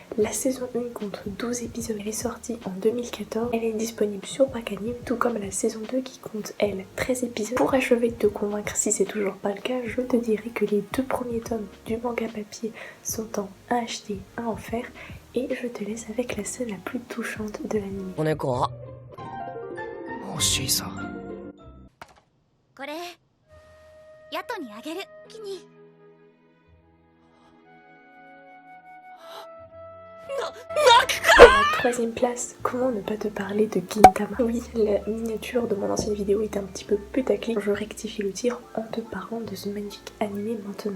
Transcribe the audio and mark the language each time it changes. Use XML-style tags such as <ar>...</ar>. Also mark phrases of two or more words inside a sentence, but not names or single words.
<fr>La saison 1 compte 12 épisodes, elle est sortie en 2014, elle est disponible sur Wakanim, tout comme la saison 2 qui compte, elle, 13 épisodes. Pour achever de te convaincre si c'est toujours pas le cas, je te dirai que les 2 premiers tomes du manga papier sont en 1 acheté, 1 offert, et je te laisse avec la scène la plus touchante de l'anime.</fr> <ja>欲しいさ。これヤトにあげる。気に。</ja> <fr>À la 3e place, comment ne pas te parler de Gintama? Oui, la miniature de mon ancienne vidéo était un petit peu putaclic. Je rectifie le tir en te parlant de ce magnifique animé maintenant.</fr>